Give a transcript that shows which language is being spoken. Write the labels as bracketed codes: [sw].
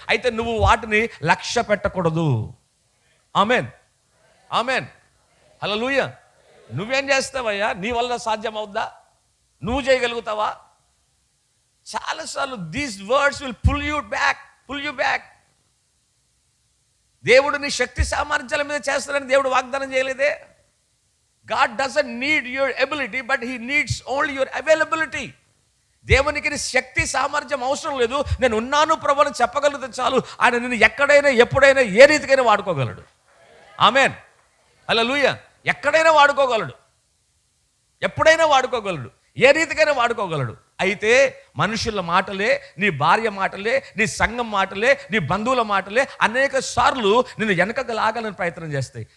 [te] అయితే నువ్వు వాటిని లక్ష్య పెట్టకూడదు. ఆమెన్, ఆమెన్, హల్లెలూయా. నువ్వేం చేస్తావయ్యా? నీ వల్ల సాధ్యం అవుద్దా? నువ్వు చేయగలుగుతావా? చాలాసార్లు [en] These words will pull you back. [te] దేవుడు నీ శక్తి సామర్థ్యాల మీద చేస్తాడని దేవుడు వాగ్దానం చేయలేదే. [en] God doesn't need your ability, but he needs only your availability. [te] దేవునికి నీ శక్తి సామర్థ్యం అవసరం లేదు. నేను ఉన్నాను ప్రభు అని చెప్పగలిగితే చాలు, ఆయన నిన్ను ఎక్కడైనా ఎప్పుడైనా ఏ రీతికైనా వాడుకోగలడు. ఆమెన్, హల్లెలూయా. ఎక్కడైనా వాడుకోగలడు, ఎప్పుడైనా వాడుకోగలడు, ఏ రీతికైనా వాడుకోగలడు. అయితే మనుషుల మాటలే, నీ భార్య మాటలే, నీ సంఘం మాటలే, నీ బంధువుల మాటలే అనేక సార్లు నిన్ను వెనకకు లాగాలని ప్రయత్నం చేస్తాయి.